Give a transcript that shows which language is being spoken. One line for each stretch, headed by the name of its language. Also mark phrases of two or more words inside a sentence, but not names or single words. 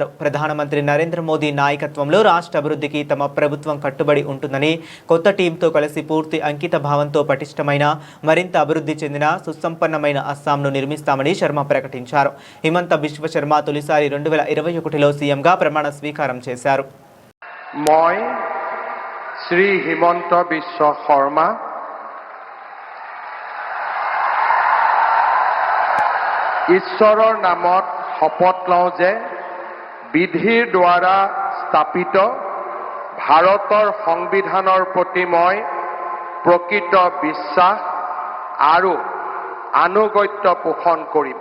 Telugu: ప్రధానమంత్రి నరేంద్ర మోదీ నాయకత్వంలో రాష్ట్ర అభివృద్ధికి తమ ప్రభుత్వం కట్టుబడి ఉంటుందని, కొత్త టీంతో కలిసి పూర్తి అంకిత భావంతో పటిష్టమైన, మరింత అభివృద్ధి చెందిన, సుసంపన్నమైన అస్సాంను నిర్మిస్తామని శర్మ ప్రకటించారు. హిమంత బిశ్వ శర్మ తొలిసారి 2021లో సీఎంగా ప్రమాణ స్వీకారం చేశారు.
Assamese: శ్రీ హిమంత బిశ్వ శర్మ ঈশ্বৰৰ নামত শপত লওঁ যে বিধিৰ দ্বাৰা স্থাপিত ভাৰতৰ সংবিধানৰ প্ৰতি মই প্ৰকৃত বিশ্বাস আৰু আনুগত্য পোষণ কৰিম।